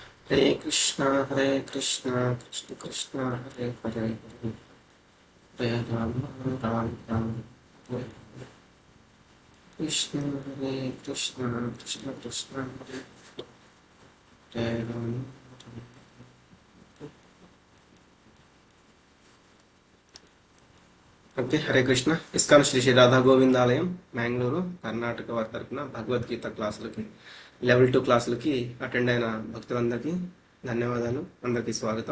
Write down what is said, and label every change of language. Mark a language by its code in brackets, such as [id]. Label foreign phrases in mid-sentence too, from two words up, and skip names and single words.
[sa] हरे कृष्णा कृष्ण कृष्ण हरे हरे हरे राम राम राम हरे कृष्ण हरे कृष्ण कृष्ण कृष्ण हरे हरे राम [te] ఓకే హరే కృష్ణ ఇస్కాన్ శ్రీ శ్రీ రాధా గోవిందాలయం మ్యాంగ్లూరు కర్ణాటక వారి తరపున భగవద్గీత క్లాసులకి లెవెల్ 2 క్లాసులకి అటెండ్ అయిన భక్తులందరికీ ధన్యవాదాలు. అందరికీ స్వాగతం.